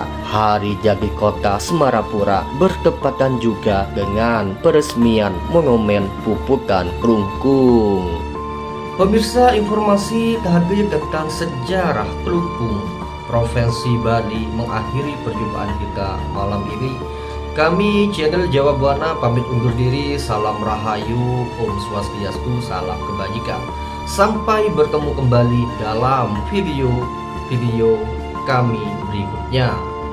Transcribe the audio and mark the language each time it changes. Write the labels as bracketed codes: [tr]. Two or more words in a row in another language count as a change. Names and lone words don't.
[id] Hari jadi Kota Semarapura bertepatan juga dengan peresmian Monumen Puputan Klungkung. Pemirsa, informasi tadi tentang sejarah Klungkung, Provinsi Bali mengakhiri perjumpaan kita malam ini. Kami channel Jawa Buana pamit undur diri. Salam Rahayu, [ban] Om Swastiastu, [id] salam kebajikan. Sampai bertemu kembali dalam video kami berikutnya.